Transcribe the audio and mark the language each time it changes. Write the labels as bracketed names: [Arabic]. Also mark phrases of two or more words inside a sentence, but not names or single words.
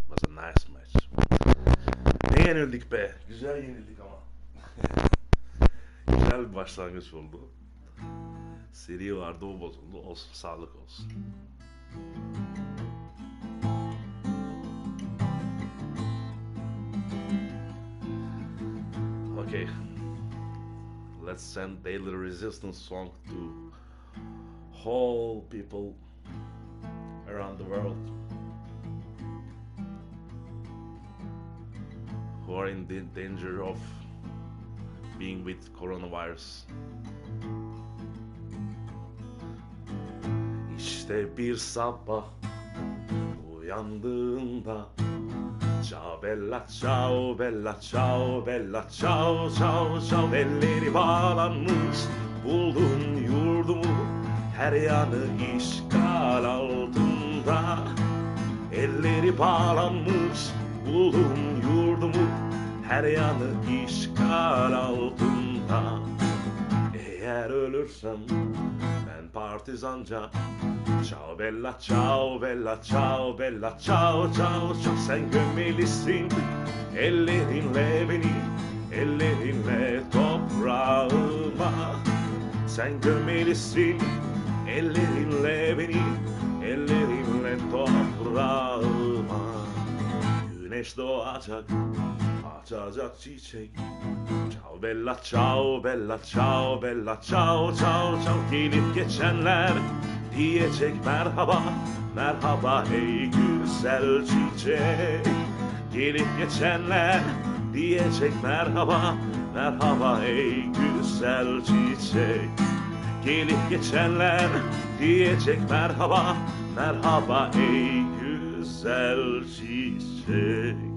[English] nice match. [Turkish] Ne yenildik be? Güzel yenildik ama. Güzel bir başlangıç oldu. Seri vardı, o bozuldu. Olsun, sağlık olsun. [English] Okay. Let's send daily resistance song to all people around the world who are in danger of being with coronavirus. [Turkish] İşte bir sabah uyandığında, [Italian] ciao bella ciao bella ciao bella ciao ciao ciao, [Turkish] elleri bağlanmış buldum yurdumu, her yanı işgal altında. Elleri bağlanmış buldum yurdumu, her yanı işgal altında. Eğer ölürsem ben partizanca, [Italian] ciao bella ciao bella ciao bella ciao ciao ciao, [Turkish] sen gömmelisin ellerinle beni, ellerinle toprağıma. Sen gömmelisin ellerinle beni, ellerinle toprağıma. Güneş doğacak, açacak çiçek. [Italian] Ciao bella ciao bella ciao bella ciao ciao ciao, [Turkish] gelip geçenler diyecek merhaba, merhaba ey güzel çiçek. Gelip geçenler diyecek merhaba, merhaba ey güzel çiçek. Gelip geçenler diyecek merhaba, merhaba ey güzel çiçek.